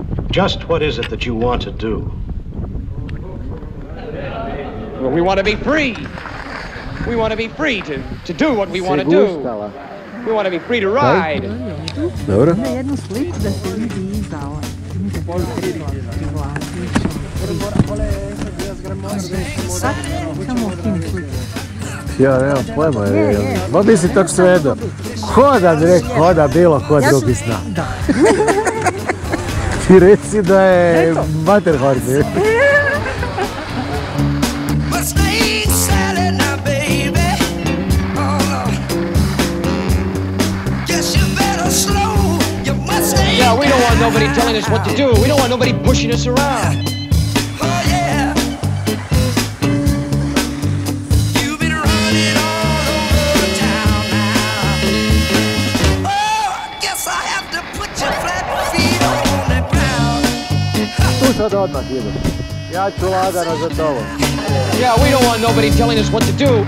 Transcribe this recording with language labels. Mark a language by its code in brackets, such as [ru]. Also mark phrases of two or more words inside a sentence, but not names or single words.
[en] Just what is it that you want to do? Well, we want to be free. We want to be free to do what we want to do. We want to be free to ride. [sr] Dobro. Ima jednu sliku da se vidi izdala. Sad samo okini sliku. Ja nemam pojma, ma mislim tako sve jedno. Ko da bilo ko drugi zna. Da. Ti reci da je Materhorn. [en] Yeah, we don't want nobody telling us what to do. We don't want nobody pushing us around. Oh yeah. You've been running all over town now. Oh, I guess I have to put your flat feet on the ground. [sr] Tu sad odmah idem. Ja ću lagano za tobom. [en] Yeah, we don't want nobody telling us what to do.